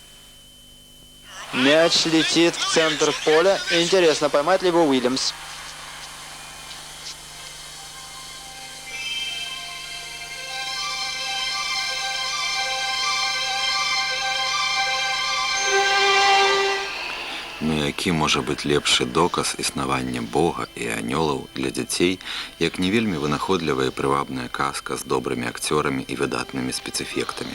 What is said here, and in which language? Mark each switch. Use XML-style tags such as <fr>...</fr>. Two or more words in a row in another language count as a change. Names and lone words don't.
<ru>Мяч летит в центр поля. Интересно, поймает ли его Уильямс?</ru> <be>Ну які можа быць лепшы доказ існавання Бога і анёлаў для дзяцей, як не вельмі вынаходлівая і прывабная казка з добрымі акцёрамі і выдатнымі спецэфектамі.</be>